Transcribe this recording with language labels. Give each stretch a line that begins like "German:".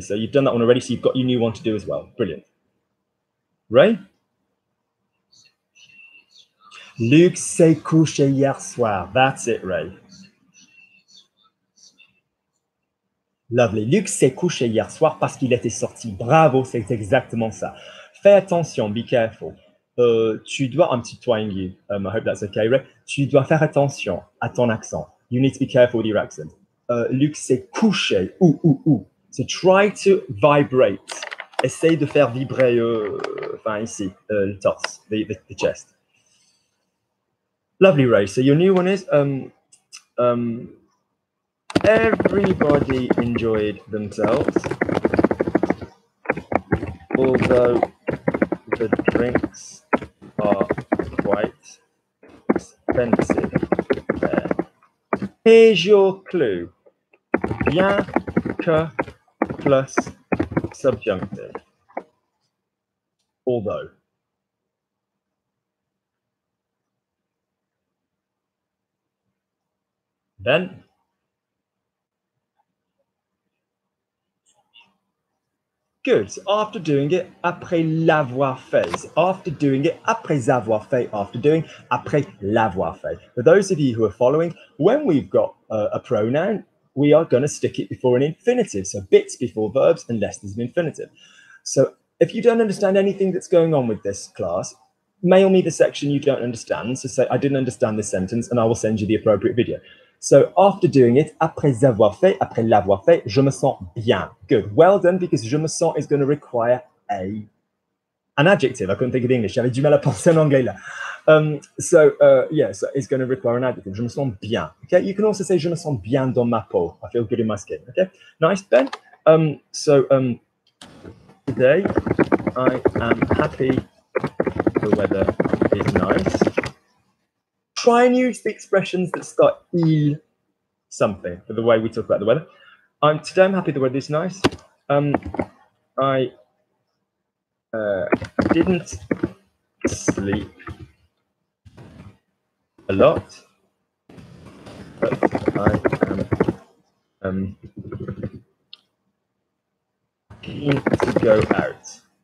English: So you've done that one already, so you've got your new one to do as well. Brilliant. Ray?
French: Luc s'est couché hier soir.
English: That's it, Ray.
French: Lovely. Luc s'est couché hier soir parce qu'il était sorti. Bravo, c'est exactement ça. Fais attention,
English: be careful.
French: Tu dois,
English: I'm trying you, I hope that's okay, Ray.
French: Tu dois faire attention à ton accent.
English: You need to be careful with your accent.
French: Luc s'est couché, ou.
English: So try to vibrate.
French: Essaye de faire vibrer, enfin ici, le torse,
English: the chest. Lovely, Ray. So your new one is, everybody enjoyed themselves, although the drinks are quite expensive there. Here's your clue.
French: Bien que plus
English: subjunctive. Although. Then good. So after doing it,
French: après l'avoir fait.
English: After doing it,
French: après avoir fait.
English: After doing,
French: après l'avoir fait.
English: For those of you who are following, when we've got a pronoun, we are going to stick it before an infinitive. So bits before verbs unless there's an infinitive. So if you don't understand anything that's going on with this class, mail me the section you don't understand. So say, I didn't understand this sentence, and I will send you the appropriate video. So after doing it,
French: après avoir fait, après l'avoir fait, je me sens bien.
English: Good. Well done, because
French: je me sens
English: is going to require an adjective. I couldn't think of English.
French: J'avais du mal à penser en anglais là.
English: So it's going to require an adjective.
French: Je me sens bien. Okay.
English: You can also say
French: je me sens bien dans ma peau.
English: I feel good in my skin. Okay. Nice, Ben. Today I am happy the weather is nice. Try and use the expressions that start il something for the way we talk about the weather. Today I'm happy the weather is nice. I didn't sleep a lot, but I am keen to go out.